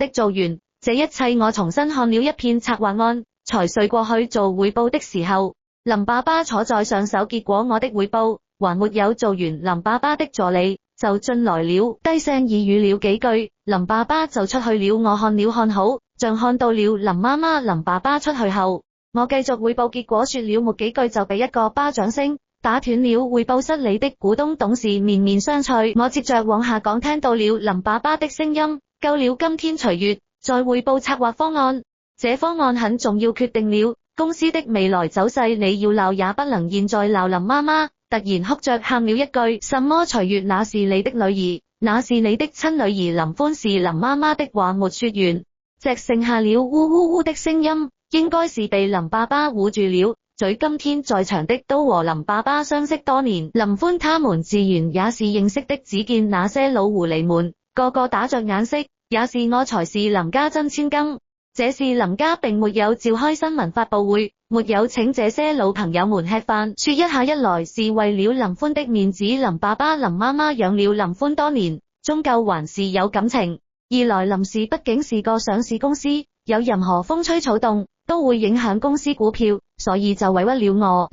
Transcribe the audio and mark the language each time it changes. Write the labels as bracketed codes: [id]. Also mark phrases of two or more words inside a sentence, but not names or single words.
[zh] 做完這一切，我重新看了一遍策劃案，才睡過去。做匯報的時候，林爸爸坐在上手，結果我的匯報還沒有做完，林爸爸的助理就進來了，低聲耳語了幾句，林爸爸就出去了。我看了看好，像看到了林媽媽。林爸爸出去後，我繼續匯報，結果說了沒幾句就被一個巴掌聲打斷了。匯報室裏的股東董事面面相覷，我接着往下講，聽到了林爸爸的聲音：夠了，今天除月再匯報策劃方案，這方案很重要，決定了公司的未來走勢，你要鬧也不能現在鬧。林媽媽突然哭着喊了一句：什麼除月？那是你的女兒，那是你的親女兒。林歡是林媽媽的話沒說完，只剩下了嗚嗚嗚的聲音，應該是被林爸爸捂住了嘴。今天在場的都和林爸爸相識多年，林歡他們自然也是認識的。只見那些老狐狸們個個打着眼色，也是我才是林家真千金。這是林家並沒有召開新聞發佈會，沒有請這些老朋友們吃飯說一下，一來是為了林歡的面子，林爸爸林媽媽養了林歡多年，終究還是有感情；二來林氏畢竟是個上市公司，有任何風吹草動都會影響公司股票，所以就委屈了我。